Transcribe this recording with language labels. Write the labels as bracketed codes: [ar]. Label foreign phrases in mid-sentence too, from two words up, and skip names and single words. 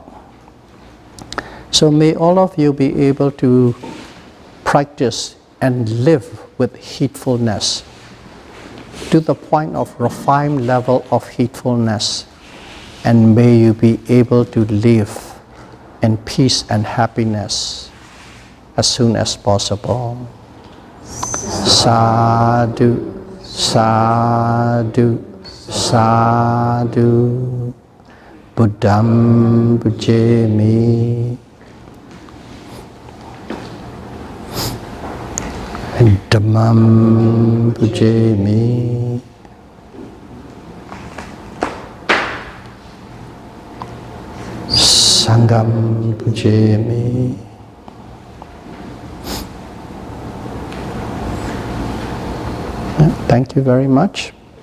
[en] So may all of you be able to practice and live with heedfulness to the point of refined level of heedfulness, and may you be able to live in peace and happiness as soon as possible. [pi] Sadhu, sadhu, sadhu. Buddham bhajami. Dhammam bhajami. Sangham bhajami. [en] Thank you very much.